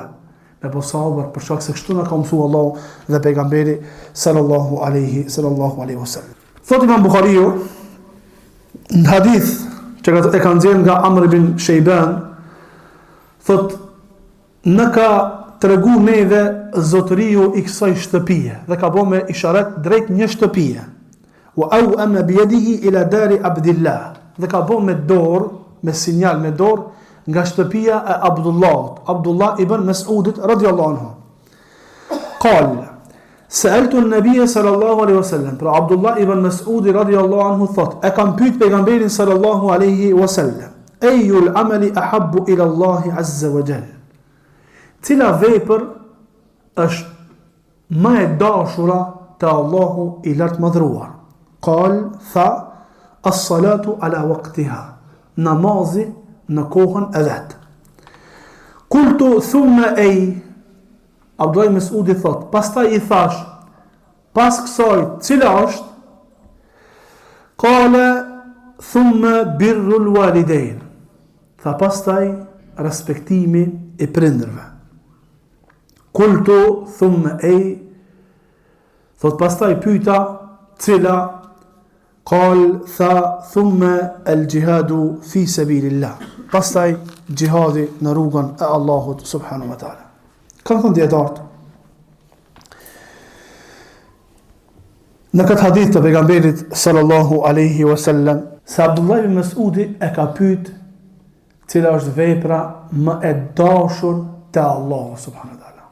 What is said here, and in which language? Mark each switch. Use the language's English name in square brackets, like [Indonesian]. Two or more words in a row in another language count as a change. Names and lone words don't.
[Albanian] Me bë sabër, për shkak se kështu na ka mësuar Allahu dhe pejgamberi [Arabic] صلى الله عليه وسلم. [Albanian] Thot Imam Buhariu në hadith që e kanë nxjerrë nga Amr ibn Shejban, thot në ka tregu neve zotëriu i kësaj shtëpie dhe ka bërë me isharet drejt një shtëpie. [Arabic] وأومأ بيده إلى دار عبد الله, [Albanian] dhe ka bërë me dorë, me sinjal me dorë nga shtëpia e Abdullah ibn Mas'udit [Arabic] رضي الله عنه. قال سألت النبي صلى الله عليه وسلم, [Albanian] pra Abdullah ibn Mas'udi [Arabic] رضي الله عنه [Albanian] thot, e kam pyet pejgamberin [Arabic] صلى الله عليه وسلم, أي العمل أحب إلى الله عز وجل, [Albanian] cila vepër është më e dashura te Allahu i lartë madhruar? Qal, tha, [Arabic] الصلاة على وقتها, [Albanian] namazi në kohën e vet. [Arabic] قلت ثم أي, [Albanian] Abdullah Mas'udi thot, pastaj i thash, pas kësaj cila është? [Arabic] قال ثم بر الوالدين, [Albanian] tha pastaj respektimi i prindërve. [Arabic] قلت ثم أي, [Albanian] thot pastaj pyeta cila? Qal, tha, [Arabic] ثم الجهاد في سبيل الله, [Albanian] pastaj jihadi në rrugën e Allahut [Arabic] سبحانه وتعالى. [Albanian] Kanë thënë dietarët në këtë hadith të pejgamberit [Arabic] صلى الله عليه وسلم, [Albanian] se Abdullah ibn Mas'udi e ka pyet cila është vepra më e dashur te Allahu [Arabic] سبحانه وتعالى.